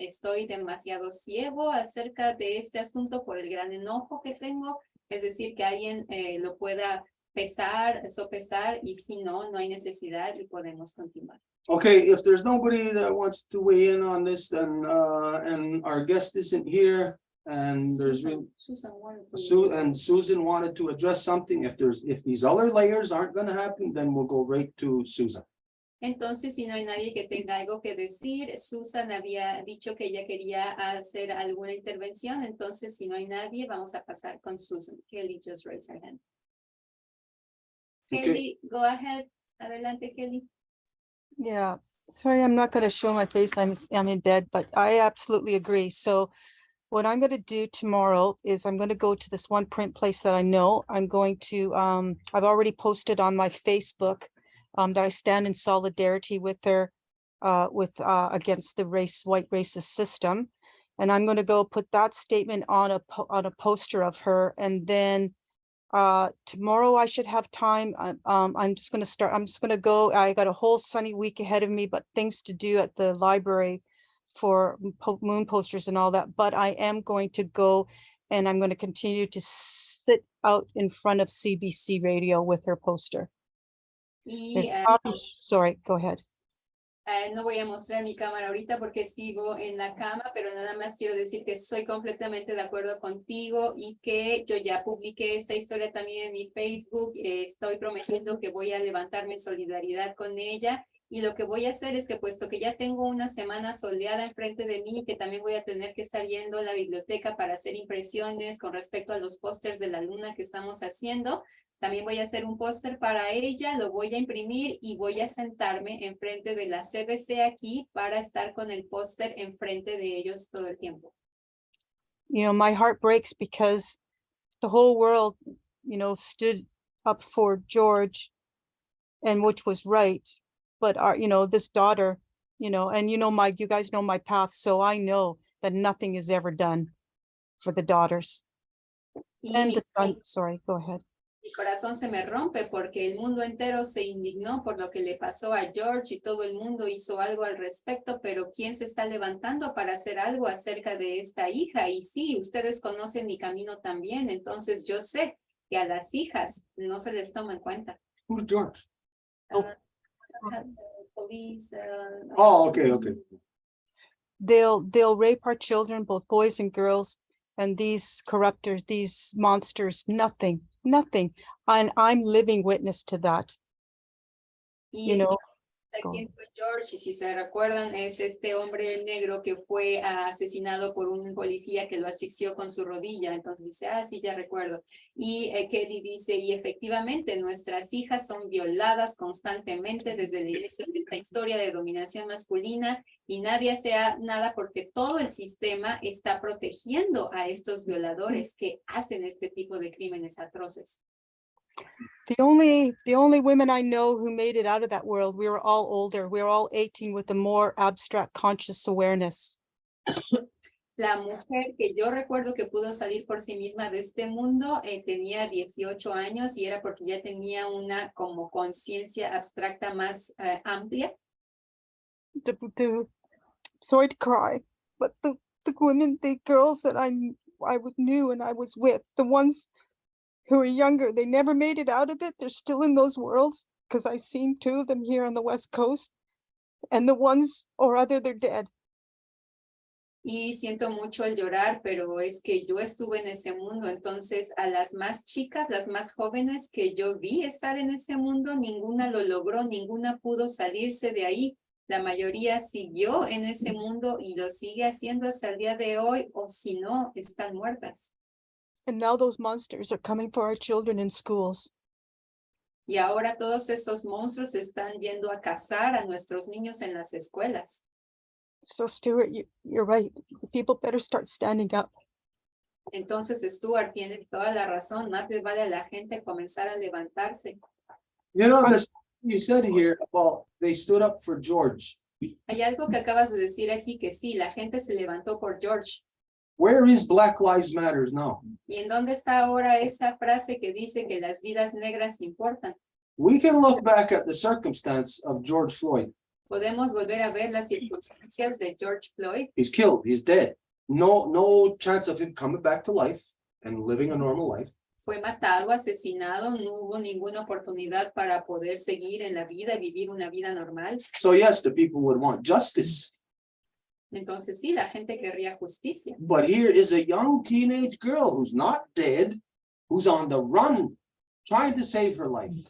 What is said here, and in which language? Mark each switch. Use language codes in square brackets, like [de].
[es] Estoy demasiado ciego acerca de este asunto por el gran enojo que tengo, es decir, que alguien lo pueda sopesar, y si no, no hay necesidad y podemos continuar. [en] Okay, if there's nobody that wants to weigh in on this, then and our guest isn't here, and there's Susan wanted to- and Susan wanted to address something. If these other layers aren't going to happen, then we'll go right to Susan. [es] Entonces, si no hay nadie que tenga algo que decir, Susan había dicho que ella quería hacer alguna intervención, entonces si no hay nadie, vamos a pasar con Susan. [en] Kelly just raised her hand. Okay. Kelly, go ahead. [es] Adelante, Kelly. [en] Yeah, sorry, I'm not going to show my face. I'm in bed, but I absolutely agree. So what I'm going to do tomorrow is I'm going to go to this one print place that I know. I'm going to, I've already posted on my Facebook that I stand in solidarity with her against the white racist system. And I'm going to go put that statement on a poster of her, and then tomorrow I should have time. I'm just going to go. I got a whole sunny week ahead of me, but things to do at the library for moon posters and all that. But I am going to go, and I'm going to continue to sit out in front of CBC radio with her poster. [es] Y [en] Sorry, go ahead. [es] no voy a mostrar mi cámara ahorita porque sigo en la cama, pero nada más quiero decir que soy completamente de acuerdo contigo y que yo ya publiqué esta historia también en mi Facebook. Estoy prometiendo que voy a levantarme en solidaridad con ella, y lo que voy a hacer es que, puesto que ya tengo una semana soleada enfrente de mí, que también voy a tener que estar yendo a la biblioteca para hacer impresiones con respecto a los pósters de la luna que estamos haciendo. También voy a hacer un póster para ella, lo voy a imprimir y voy a sentarme enfrente de la CBC aquí para estar con el póster enfrente de ellos todo el tiempo. [en] You know, my heart breaks because the whole world, you know, stood up for George, and which was right. But you know, this daughter, you know, and you know, you guys know my path, so I know that nothing is ever done for the daughters. And the son, sorry, go ahead. [es] Mi corazón se me rompe porque el mundo entero se indignó por lo que le pasó a George y todo el mundo hizo algo al respecto, pero ¿quién se está levantando para hacer algo acerca de esta hija? Y sí, ustedes conocen mi camino también, entonces yo sé que a las hijas no se les toma en cuenta. [en] Who's George? Police, Oh, okay. They'll rape our children, both boys and girls, and these corruptors, these monsters, nothing. And I'm living witness to that. You know, [es] ¿Quién fue George? Y si se recuerdan, es este hombre negro que fue asesinado por un policía que lo asfixió con su rodilla. Entonces dice, sí, ya recuerdo. Y Kelly dice, y efectivamente nuestras hijas son violadas constantemente desde el inicio de esta historia de dominación masculina, y nadie hace nada porque todo el sistema está protegiendo a estos violadores que hacen este tipo de crímenes atroces. [en] The only women I know who made it out of that world, we were all older. We were all 18 with a more abstract conscious awareness. [es] La mujer que yo recuerdo que pudo salir por sí misma de este mundo tenía 18 años y era porque ya tenía una como conciencia abstracta más amplia. [en] Sorry to cry, but the women, the girls that I knew and I was with, the ones who are younger, they never made it out of it. They're still in those worlds because I've seen 2 of them here on the West Coast, and the ones or other they're dead. [es] Y siento mucho el llorar, pero es que yo estuve en ese mundo, entonces a las más chicas, las más jóvenes que yo vi estar en ese mundo, ninguna lo logró, ninguna pudo salirse de ahí. La mayoría siguió en ese mundo y lo sigue haciendo hasta el día de hoy, o si no, están muertas. [en] And now those monsters are coming for our children in schools. [es] Y ahora todos esos monstruos están yendo a cazar a nuestros niños en las escuelas. [en] So Stuart, you're right. People better start standing up. [es] Entonces Stuart tiene toda la razón, más le vale a la gente comenzar a levantarse. [en] You know, this, you said here about they stood up for George. [es] Hay algo que acabas de decir aquí que sí, la gente se levantó por George. [en] Where is Black Lives Matters now? [es] ¿Y en dónde está ahora esa frase que dice que las vidas negras importan? [en] We can look back at the circumstance of George Floyd. [es] Podemos volver a ver las circunstancias de George Floyd. [en] He's killed, he's dead. No chance of him coming back to life and living a normal life. [es] Fue matado, asesinado, no hubo ninguna oportunidad para poder seguir en la vida, vivir una vida normal. [en] So yes, the people would want justice. [es] Entonces sí, la gente querría justicia. [en] But here is a young teenage girl who's not dead, who's on the run, trying to save her life.